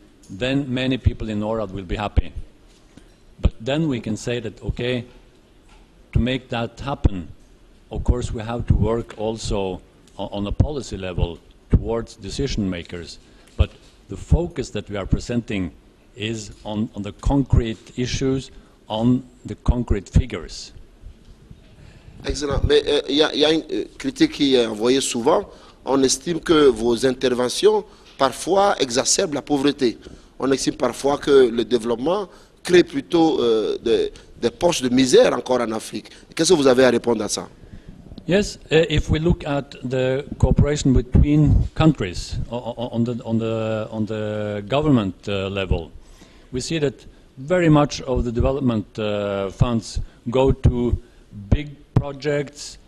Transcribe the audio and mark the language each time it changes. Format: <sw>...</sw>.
<en>Then many people in NORAD will be happy. But then we can say that, okay, to make that happen, of course we have to work also on a policy level towards decision makers. But the focus that we are presenting is on the concrete issues, on the concrete figures. Excellent.</en> <fr>Mais il y a une critique qui est envoyée souvent. On estime que vos interventions parfois exacerbent la pauvreté. On estime parfois que le développement crée plutôt des poches de misère encore en Afrique. Qu'est-ce que vous avez à répondre à ça?</fr> <en>Yes, if we look at the cooperation between countries on the government level, we see that very much of the development funds go to big projects.</en>